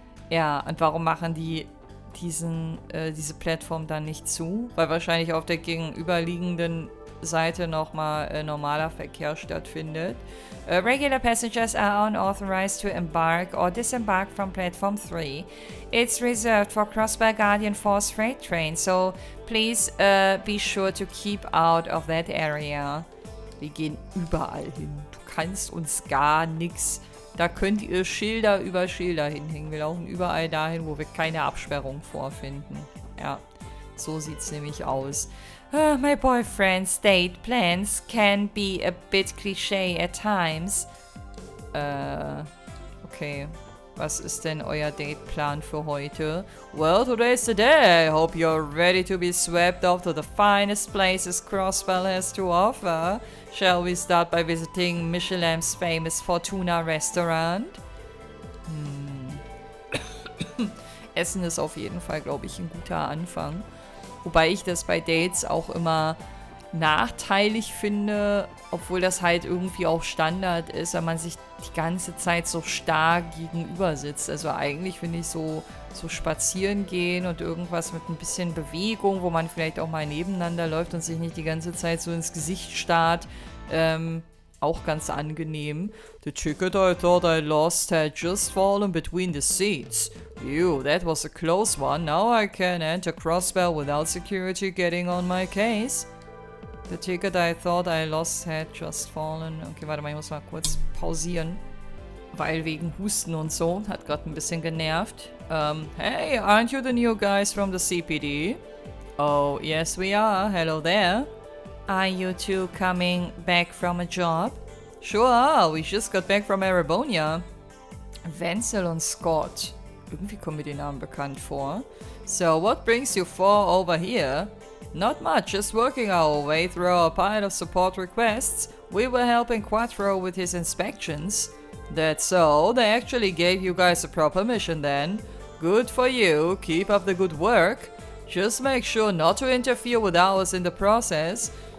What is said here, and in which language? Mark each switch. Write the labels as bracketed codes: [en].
[de] Ja, und warum machen die diese Plattform dann nicht zu? Weil wahrscheinlich auf der gegenüberliegenden Seite nochmal normaler Verkehr stattfindet. [en] Regular passengers are unauthorized to embark or disembark from Platform 3. It's reserved for Crossbar Guardian Force freight trains, so please be sure to keep out of that area. [de] Wir gehen überall hin. Du kannst uns gar nichts. Da könnt ihr Schilder über Schilder hinhängen. Wir laufen überall dahin, wo wir keine Absperrung vorfinden. Ja, so sieht's nämlich aus. [en] My boyfriend's date plans can be a bit cliché at times. Okay. [de] Was ist denn euer Dateplan für heute? [en] Well, today's the day. I hope you're ready to be swept off to the finest places Crosswell has to offer. Shall we start by visiting Michelin's famous Fortuna restaurant? [de] Essen ist auf jeden Fall, glaube ich, ein guter Anfang. Wobei ich das bei Dates auch immer nachteilig finde, obwohl das halt irgendwie auch Standard ist, wenn man sich die ganze Zeit so stark gegenüber sitzt. Also eigentlich finde ich so spazieren gehen und irgendwas mit ein bisschen Bewegung, wo man vielleicht auch mal nebeneinander läuft und sich nicht die ganze Zeit so ins Gesicht starrt, auch ganz angenehm. [en] The ticket I thought I lost had just fallen between the seats. Ew, that was a close one. Now I can enter Crossbell without security getting on my case. The ticket I thought I lost had just fallen. [de] Okay, warte mal, ich muss mal kurz pausieren. Weil wegen Husten und so, hat gerade ein bisschen genervt. [en] Hey, aren't you the new guys from the CPD? Oh, yes we are. Hello there. Are you two coming back from a job? Sure are. We just got back from Arabonia. [de] Wenzel und Scott. Irgendwie kommen mir die Namen bekannt vor. [en] So, what brings you four over here? Not much, just working our way through our pile of support requests. We were helping Quattro with his inspections. That's so, they actually gave you guys a proper mission then. Good for you, keep up the good work. Just make sure not to interfere with ours in the process.